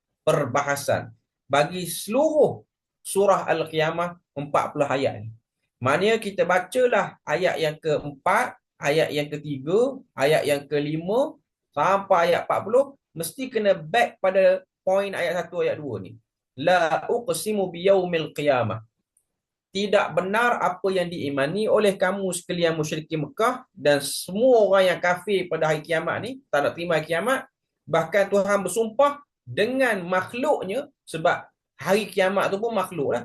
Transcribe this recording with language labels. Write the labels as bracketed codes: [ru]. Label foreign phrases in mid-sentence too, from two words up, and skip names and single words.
[ms] perbahasan bagi seluruh surah Al-Qiyamah 40 ayat ni. Maknanya kita bacalah ayat yang keempat, ayat yang ketiga, ayat yang kelima sampai ayat 40, mesti kena back pada poin ayat 1, ayat 2 ni. [ar] لا أقسم بيوم القيامة. [ms] Tidak benar apa yang diimani oleh kamu sekalian musyrikin Mekah dan semua orang yang kafir pada hari kiamat ni, tak nak terima hari kiamat. Bahkan Tuhan bersumpah dengan makhluknya, sebab hari kiamat tu pun makhluk lah.